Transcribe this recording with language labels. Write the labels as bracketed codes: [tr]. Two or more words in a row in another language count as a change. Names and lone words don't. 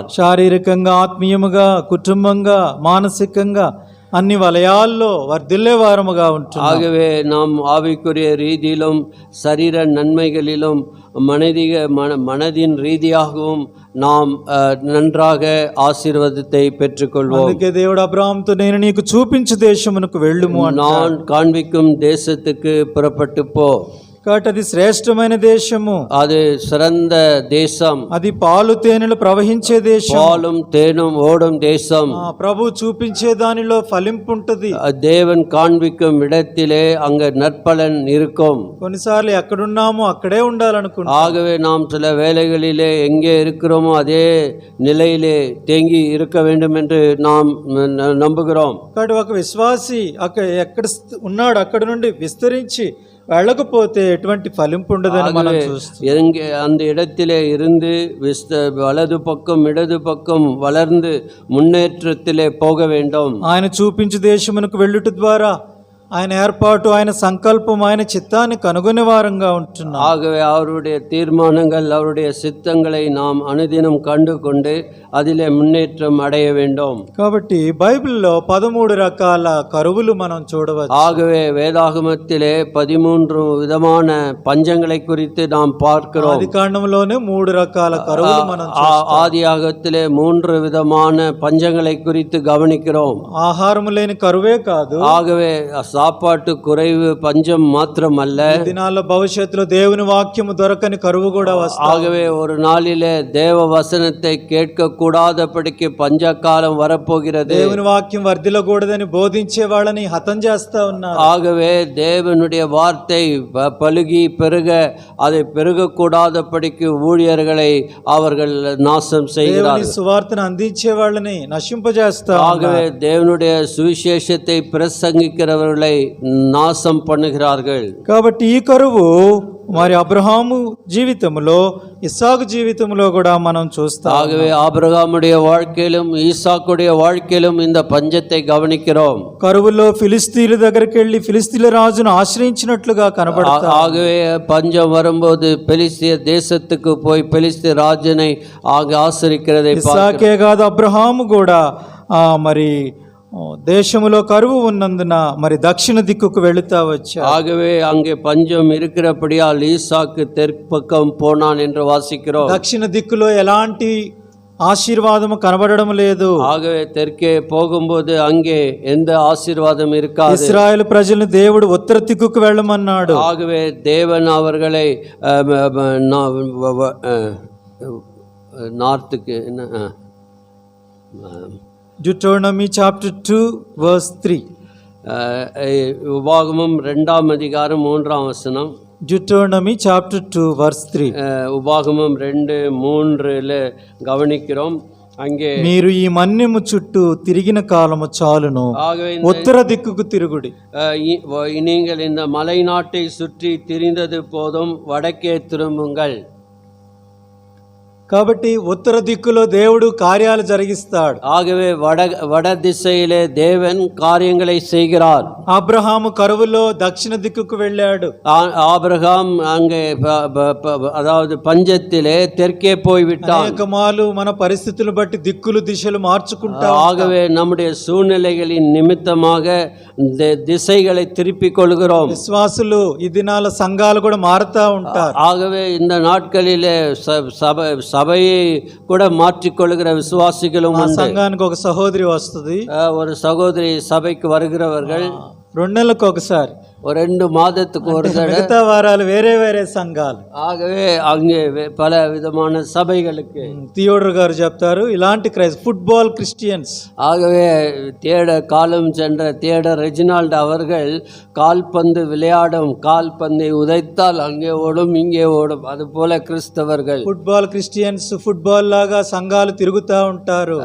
[te] శారీరకంగా ఆత్మీయముగా కుటుంబంగా మానసికంగా అన్ని వలయాల్లో వర్ధిల్లే వారముగా ఉంటున్నాం. [ta] ஆகவே நாம் ஆவிக்குரிய ரீதியிலும் சரீர நன்மைகளிலும் மனதின் ரீதியாகவும் நாம் நன்றாக ஆசீர்வாதத்தை பெற்றுக்கொள்வோம். [te] అందుకే దేవుడు అబ్రహాముతో నేను నీకు చూపించు దేశమునకు వెళ్ళుము అన్నాడు. [ta] நான் காண்பிக்கும் தேசத்துக்கு புறப்பட்டு போ. [te] కాబట్టి అది శ్రేష్టమైన దేశము, [ta] அது சிறந்த தேசம், [te] అది పాలు తేనెలు ప్రవహించే దేశం, [ta] பாலும் தேனும் ஓடும் தேசம். [te] ప్రభు చూపించే దానిలో ఫలింపు ఉంటది. [ta] தேவன் காண்பிக்கும் இடத்திலே அங்க நற்பலன் இருக்கும். [te] కొన్నిసార్లు ఎక్కడున్నామో అక్కడే ఉండాలనుకుంటాం. [ta] ஆகவே நாம் சில வேளைகளிலே எங்கே இருக்கிறோமோ அதே நிலையிலே தேங்கி இருக்க வேண்டும் என்று நாம் நம்புகிறோம். [te] కాబట్టి ఒక విశ్వాసి ఎక్కడ ఉన్నాడు అక్కడ నుండి విస్తరించి వెళ్ళకపోతే ఎటువంటి ఫలింపు ఉండదని మనం చూస్తాం. [ta] எங்கே அந்த இடத்திலே இருந்து வலது பக்கம் இடது பக்கம் வளர்ந்து முன்னேற்றத்திலே போக வேண்டும். [te] ఆయన చూపించు దేశమునకు వెళ్ళుట ద్వారా ఆయన ఏర్పాటు, ఆయన సంకల్పం, ఆయన చిత్తాన్ని కనుగొనే వారంగా ఉంటున్నాం. [ta] ஆகவே அவருடைய தீர்மானங்கள், அவருடைய சித்தங்களை நாம் அனுதினம் கண்டு கொண்டு அதிலே முன்னேற்றம் அடைய வேண்டும். [te] కాబట్టి బైబిల్లో 13 రకాల కరువులు మనం చూడవచ్చు. [ta] ஆகவே வேதாகமத்திலே 13 விதமான பஞ்சங்களை குறித்து நாம் பார்க்கிறோம். [te] ఆదికాండంలోనే 3 రకాల కరువులు మనం [ta] ஆதியாகத்திலே 3 விதமான பஞ்சங்களை குறித்து கவனிக்கிறோம். [te] ఆహారం లేని కరువే కాదు, [ta] ஆகவே சாப்பாட்டு குறைவு பஞ்சம் மாத்திரமல்ல, [te] దినాల్లో భవిష్యత్తులో దేవుని వాక్యము దొరకని కరువు కూడా వస్తుంది. [ta] ஆகவே ஒரு நாளிலே தேவ வசனத்தை கேட்க கூடாதபடிக்கு பஞ்ச காலம் வரப்போகிறது. [te] దేవుని వాక్యం వర్ధిల్లకూడదని బోధించే వాళ్ళని హతం చేస్తా ఉన్నారు. [ta] ஆகவே தேவனுடைய வார்த்தை பலுகி பெருக, அதை பெருகக்கூடாதபடிக்கு ஊழியர்களை அவர்கள் நாசம் செய்கிறார்கள். [te] సువార్తను అందించే వాళ్ళని నశింపజేస్తా. [ta] ஆகவே தேவனுடைய சுவிசேஷத்தை பிரசங்கிக்கிறவர்களை நாசம் பண்ணுகிறார்கள். [te] కాబట్టి ఈ కరువు మరి అబ్రహాము జీవితంలో, ఇస్సాకు జీవితంలో కూడా మనం చూస్తాం. [ta] ஆகவே ஆபிரகாமுடைய வாழ்க்கையிலும் ஈசாக்குடைய வாழ்க்கையிலும் இந்த பஞ்சத்தை கவனிக்கிறோம். [te] కరువులో ఫిలిస్తీన్ల దగ్గరికి వెళ్ళి ఫిలిస్తీన్ల రాజును ఆశ్రయించినట్లుగా కనబడతారు. [ta] ஆகவே பஞ்சம் வரும்போது பெலிஸ்திய தேசத்துக்கு போய் பெலிஸ்திய ராஜனை ஆசிரிக்கிறதை [te] ఇస్సాకే కాదు, అబ్రహాము కూడా మరి దేశములో కరువు ఉన్నందున మరి దక్షిణ దిక్కుకు వెళుతా వచ్చా. [ta] ஆகவே அங்கே பஞ்சம் இருக்கிறபடியால் ஈசாக்கு தெற்கு பக்கம் போனான் என்று வாசிக்கிறோம். [te] దక్షిణ దిక్కులో ఎలాంటి ఆశీర్వాదము కనబడడం లేదు. [ta] ஆகவே தெற்கே போகும்போது அங்கே எந்த ஆசீர்வாதம் இருக்காது. [te] ఇశ్రాయేలు ప్రజలను దేవుడు ఉత్తర దిక్కుకు వెళ్ళమన్నాడు. [ta] ஆகவே தேவன் அவர்களை நார்த்துக்கு [en] Deuteronomy chapter 2 verse 3. [ta] உபாகமம் 2ஆம் அதிகாரம் 3ஆம் வசனம். [en] Deuteronomy chapter 2 verse 3. [ta] உபாகமம் 2:3 கவனிக்கிறோம். அங்கே [te] మీరు ఈ మన్యము చుట్టూ తిరిగిన కాలము చాలును, ఉత్తర దిక్కుకు తిరుగుడి. [ta] நீங்கள் இந்த மலை நாட்டை சுற்றி திரிந்தது போதும், வடக்கே திரும்புங்கள். [te] కాబట్టి ఉత్తర దిక్కులో దేవుడు కార్యాలు జరిగిస్తాడు. [ta] ஆகவே வட திசையிலே தேவன் காரியங்களை செய்கிறார். [te] అబ్రహాము కరువులో దక్షిణ దిక్కుకు వెళ్ళాడు. [ta] ஆபிரகாம் அங்கே அதாவது பஞ்சத்திலே தெற்கே போய்விட்டார். [te] అనేకమాలు మన పరిస్థితులను బట్టి దిక్కులు దిశలు మార్చుకుంటాం. [ta] ஆகவே நம்முடைய சூழ்நிலைகளின் நிமித்தமாக திசைகளை திருப்பிக் கொள்கிறோம். [te] విశ్వాసులు ఈ దినాల సంఘాలు కూడా మారుతా ఉంటారు. [ta] ஆகவே இந்த நாட்களிலே சபையை கூட மாற்றிக்கொள்கிற விசுவாசிகளும் [te] సంఘానికి ఒక సహోదరి వస్తుంది, [ta] ஒரு சகோதரி சபைக்கு வருகிறவர்கள் [te] 2 నెలలకు ఒకసారి, [ta] 2 மாதத்துக்கு ஒரு தடவை. [te] మిగతా వారాలు వేరే వేరే సంఘాలు. [ta] ஆகவே அங்கே பல விதமான சபைகளுக்கு [te] థియోడర్ గారు చెప్తారు, ఇలాంటి [en] football Christians. [ta] ஆகவே காலம் சென்ற தியேடர் ரெஜினால்ட் அவர்கள் கால்பந்து விளையாடும், கால்பந்தை உதைத்தால் அங்கே ஓடும் இங்கே ஓடும், அது போல கிறிஸ்தவர்கள் [en] football Christians [te] ఫుట్బాల్ లాగా సంఘాలు తిరుగుతూ ఉంటారు.